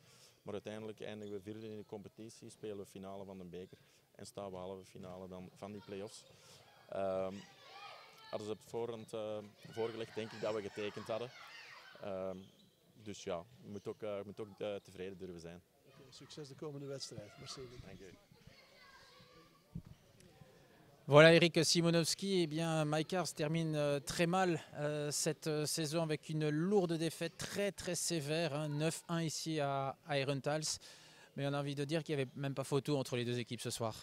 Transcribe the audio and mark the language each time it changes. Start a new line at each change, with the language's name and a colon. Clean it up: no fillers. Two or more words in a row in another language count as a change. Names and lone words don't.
Dutch: Maar uiteindelijk eindigen we vierde in de competitie, spelen we finale van de beker en staan we halve finale dan van die play-offs. Hadden ze op voorhand voorgelegd, denk ik dat we getekend hadden. Dus ja, je moet ook tevreden durven zijn. Okay, succes de komende wedstrijd. Merci. Dank je.
French: Voilà Eric Simonovski, eh bien Mike Ars termine très mal cette saison avec une lourde défaite très sévère, hein, 9-1 ici à Herentals. Mais on a envie de dire qu'il n'y avait même pas photo entre les deux équipes ce soir.